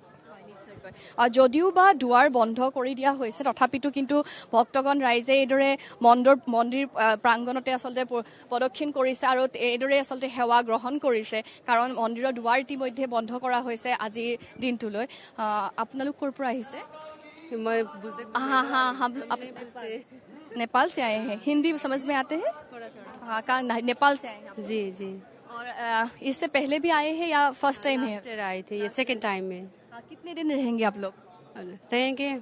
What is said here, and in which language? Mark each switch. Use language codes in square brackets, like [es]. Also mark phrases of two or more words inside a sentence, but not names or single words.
[as] যদিও বা দুৱাৰ বন্ধ কৰি দিয়া হৈছে, তথাপিতো কিন্তু ভক্তগণ ৰাইজে এইদৰে মন্দিৰ প্ৰাংগণতে আচলতে প্ৰদক্ষিণ কৰিছে আৰু এইদৰে আচলতে সেৱা গ্ৰহণ কৰিছে, কাৰণ মন্দিৰৰ দুৱাৰ ইতিমধ্যে বন্ধ কৰা হৈছে আজিৰ দিনটোলৈ। আপোনালোক ক'ৰ পৰা আহিছে? [hi] नेपाल से आए हैं। हिंदी समझ में आते हैं? हाँ, नेपाल से आए हैं? जी जी। और इससे पहले भी आए हैं या [en] first time [hi] है? आए थे, ये [en] second time [hi] में। कितने दिन रहेंगे आप लोग?